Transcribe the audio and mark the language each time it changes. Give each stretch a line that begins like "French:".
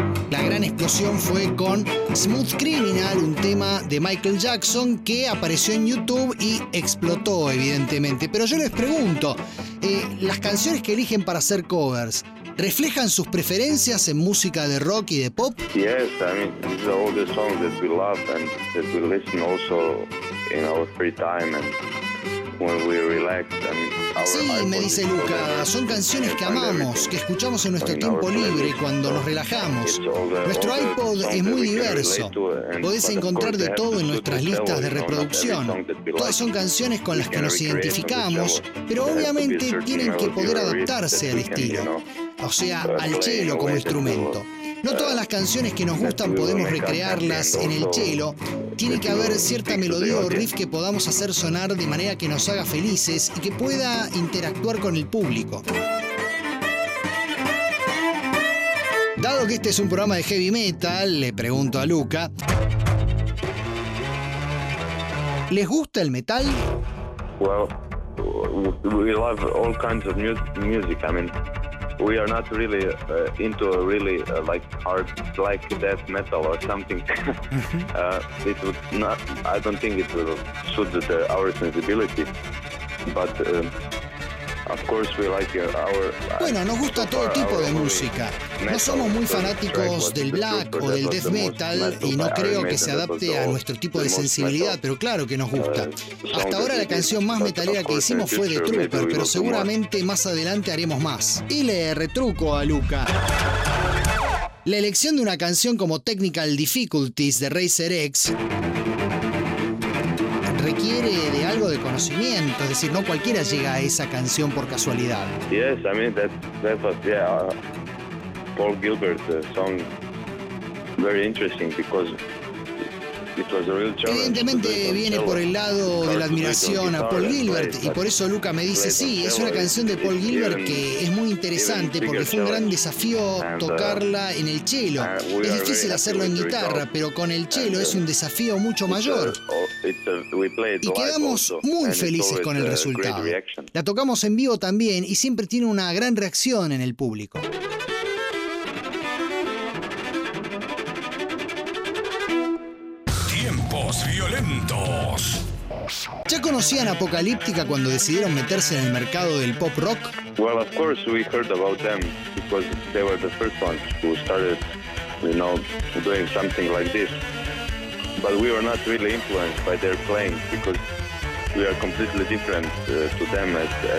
Spanish: La gran explosión fue con Smooth Criminal, un tema de Michael Jackson que apareció en YouTube y explotó, evidentemente. Pero yo les pregunto, las canciones que eligen para hacer covers, ¿reflejan sus preferencias en música de rock y de pop?
English: Yes, I mean, these are all the songs that we love and that we listen also in our free time and when we relax.
Spanish: Sí, me dice Luca, son canciones que amamos, que escuchamos en nuestro tiempo libre, cuando nos relajamos. Nuestro iPod es muy diverso. Podés encontrar de todo en nuestras listas de reproducción. Todas son canciones con las que nos identificamos, pero obviamente tienen que poder adaptarse al estilo, o sea, al chelo como instrumento. No todas las canciones que nos gustan podemos recrearlas en el chelo. Tiene que haber cierta melodía o riff que podamos hacer sonar de manera que nos haga felices y que pueda interactuar con el público. Dado que este es un programa de heavy metal, le pregunto a Luca, ¿les gusta el metal?
English: Well, we love all kinds of music. I mean, we are not really into a really like hard black death metal or something. It would not. I don't think it will suit our sensibility. But of course we like our.
Spanish: Bueno, nos gusta todo tipo de música. No somos muy fanáticos del black o del death metal y no creo que se adapte a nuestro tipo de sensibilidad, pero claro que nos gusta. Hasta ahora la canción más metalera que hicimos fue The Trooper, pero seguramente más adelante haremos más. Y le retruco a Luca. La elección de una canción como Technical Difficulties de Razor X requiere de algo de conocimiento, es decir, no cualquiera llega a esa canción por casualidad.
English: Yes, I mean Paul Gilbert song very interesting because it was a real challenge.
Spanish: Evidentemente viene por el lado de la admiración a Paul Gilbert y por eso Luca me dice sí, es una canción de Paul Gilbert que es muy interesante porque fue un gran desafío tocarla en el chelo. Es difícil hacerlo en guitarra, pero con el chelo es un desafío mucho mayor. Y quedamos muy felices con el resultado. La tocamos en vivo también y siempre tiene una gran reacción en el público. Violentos. ¿Ya conocían Apocalíptica cuando decidieron meterse en el mercado del pop rock?
English: Well, of course we heard about them because they were the first ones who started you know, doing something like this. But we were not really influenced by their playing because we are completely different to them as